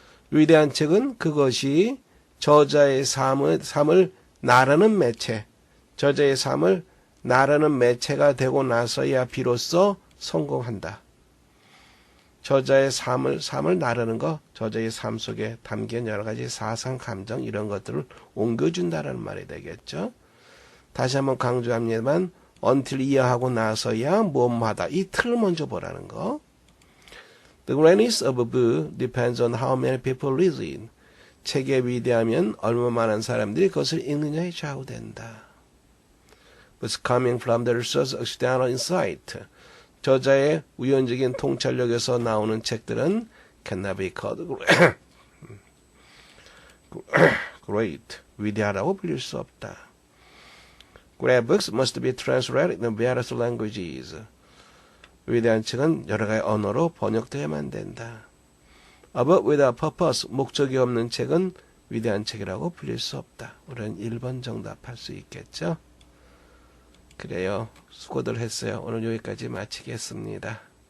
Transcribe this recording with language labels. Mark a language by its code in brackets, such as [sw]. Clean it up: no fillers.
[ko] 위대한 책은 그것이 저자의 삶을 나르는 매체, 저자의 삶을 나르는 매체가 되고 나서야 비로소 성공한다. 저자의 삶을 나르는 거, 저자의 삶 속에 담긴 여러 가지 사상, 감정 이런 것들을 옮겨준다라는 말이 되겠죠. 다시 한번 강조합니다만 until 이해하고 나서야 뭐하다. 이 틀을 먼저 보라는 거. [en] The greatness of a book depends on how many people read it. [ko] 책의 위대하면 얼마 많은 사람들이 그것을 읽느냐에 좌우된다. [en] But coming from the research external insight. [ko] 저자의 우연적인 통찰력에서 나오는 책들은 [en] cannot be called great. [ko] 위대하다고 불릴 수 없다. [en] Great books must be translated in various languages. [ko] 위대한 책은 여러 가지 언어로 번역되어야만 된다. [en] A book without purpose, [ko] 목적이 없는 책은 위대한 책이라고 불릴 수 없다. 우리는 1번 정답할 수 있겠죠? 그래요. 수고들 했어요. 오늘 여기까지 마치겠습니다.